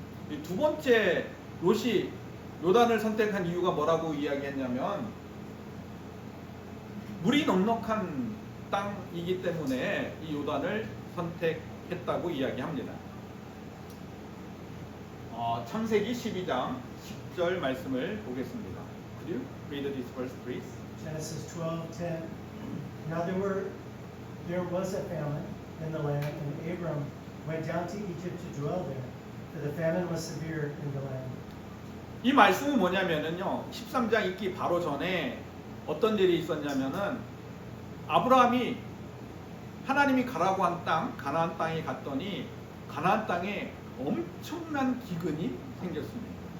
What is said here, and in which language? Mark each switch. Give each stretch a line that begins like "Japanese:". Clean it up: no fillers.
Korean: 이 두 번째, 롯이 요단을 선택한 이유가 뭐라고 이야기했냐면, 물이 넉넉한 땅이기 때문에 이 요단을 선택했다고 이야기합니다. 창세기 12장 10절 말씀을 보겠습니다.
English: Could you read this verse, please? Genesis 12:10. Now there was a famine in the land, and Abram went down to Egypt to dwell there, for the famine was severe in the land.
Korean: 이 말씀은 뭐냐면은요, 13장 읽기 바로 전에 어떤 일이 있었냐면은, 아브라함이 하나님이 가라고 한 땅, 가나안 땅에 갔더니 가나안 땅에 엄청난 기근이 생겼습니다.